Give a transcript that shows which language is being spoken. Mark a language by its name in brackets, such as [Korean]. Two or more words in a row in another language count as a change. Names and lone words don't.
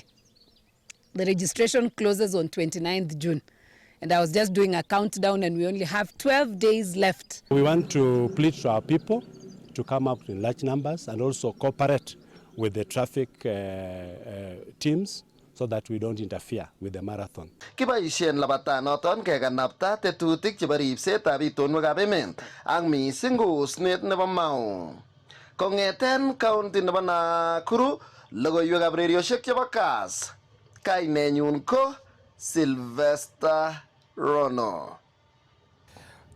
[English] The registration closes on 29th June. And I was just doing a countdown and we only have 12 days left. We want to plead to our people to come up in large numbers and also cooperate with the traffic teams so that we don't interfere with the marathon. [Kalenjin] Kiboisien labatanoton kekanapta tetutik chebo ribsetab itonwekab emet ak missing ko osnet nebo Mau. Kong'eten county nebo Nakuru, logoiwekab rediosiek chebo Kass. Kainenyun ko Sylvester Rono.